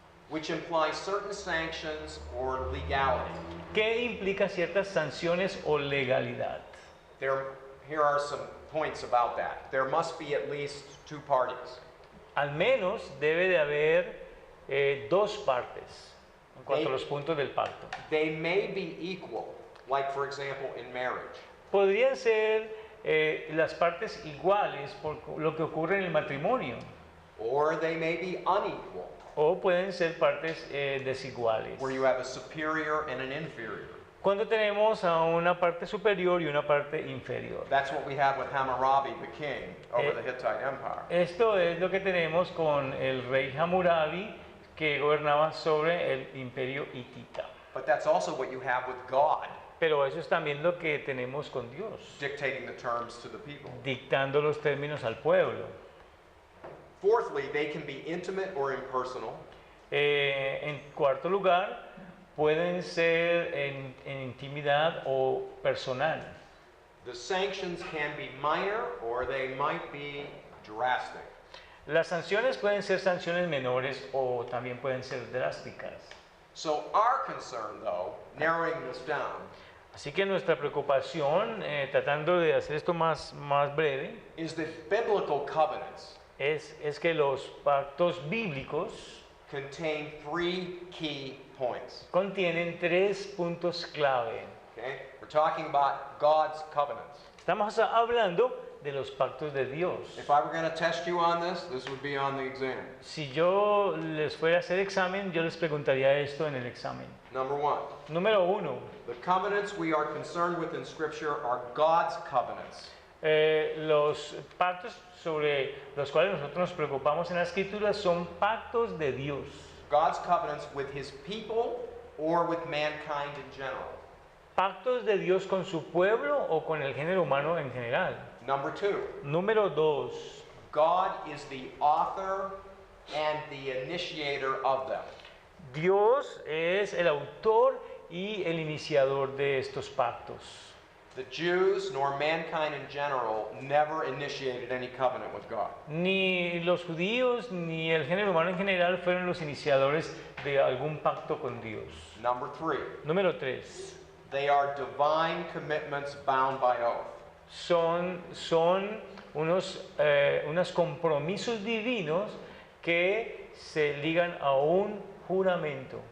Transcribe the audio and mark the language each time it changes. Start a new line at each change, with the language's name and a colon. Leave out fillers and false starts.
English: which imply certain sanctions or legality.
Spanish: que implica ciertas sanciones o legalidad.
English: Here are some points about that. There must be at least two parties.
Spanish: Al menos debe de haber dos partes en cuanto a los puntos del pacto.
English: They may be equal, like for example in marriage.
Spanish: Podrían ser las partes iguales por lo que ocurre en el matrimonio,
English: Or they may be unequal,
Spanish: o pueden ser partes desiguales.
English: where you have a superior and an inferior.
Spanish: Cuando tenemos a una parte superior y una parte inferior.
English: That's what we had with Hammurabi the king over the Hittite Empire.
Spanish: Esto es lo que tenemos con el rey Hammurabi, que gobernaba sobre el imperio hitita.
English: But that's also what you have with God,
Spanish: Pero eso es también lo que tenemos con Dios,
English: dictating the terms to the people.
Spanish: dictando los términos al pueblo.
English: Fourthly, they can be intimate or impersonal.
Spanish: En cuarto lugar, pueden ser en intimidad o personal.
English: The sanctions can be minor or they might be drastic.
Spanish: Las sanciones pueden ser sanciones menores o también pueden ser drásticas.
English: So our concern, though, narrowing this down,
Spanish: Así que nuestra preocupación, tratando de hacer esto más breve,
English: is that biblical covenants
Spanish: es que los pactos bíblicos
English: contain three key points.
Spanish: contienen tres puntos clave.
English: Okay? We're talking about God's covenants.
Spanish: Estamos hablando de los pactos de Dios.
English: If I were going to test you on this would be on the exam.
Spanish: Si yo les fuera a hacer examen, yo les preguntaría esto en el examen.
English: Number one,
Spanish: Número uno,
English: the covenants we are concerned with in Scripture are God's covenants.
Spanish: los pactos sobre los cuales nosotros nos preocupamos en la Escritura son pactos de Dios.
English: God's covenants with His people or with mankind in general.
Spanish: Pactos de Dios con su pueblo o con el género humano en general.
English: Number two,
Spanish: Número dos,
English: God is the author and the initiator of them.
Spanish: Dios es el autor y el iniciador de estos pactos.
English: The Jews nor mankind in general never initiated any covenant with God.
Spanish: Ni los judíos ni el género humano en general fueron los iniciadores de algún pacto con Dios.
English: Number 3,
Spanish: Número 3.
English: they are divine commitments bound by oath.
Spanish: Son unos compromisos divinos que se ligan a un juramento.